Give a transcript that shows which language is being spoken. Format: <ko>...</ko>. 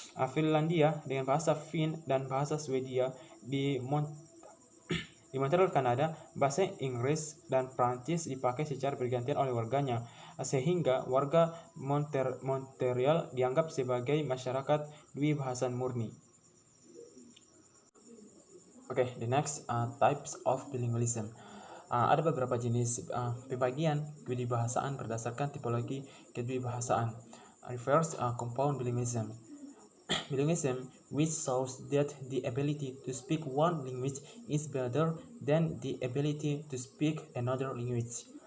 <id>Finlandia dengan bahasa Finn dan bahasa Swedia di Montreal, Kanada, bahasa Inggris dan Prancis dipakai secara bergantian oleh warganya, sehingga warga Montreal dianggap sebagai masyarakat dwibahasaan murni.</id> <en>The next types of bilingualism.</en> <id>Ada beberapa jenis pembagian kedwibahasaan berdasarkan tipologi kedwibahasaan.</id> <en>First, compound bilingualism. Bilingualism which shows that the ability to speak one language is better than the ability to speak another language.</en>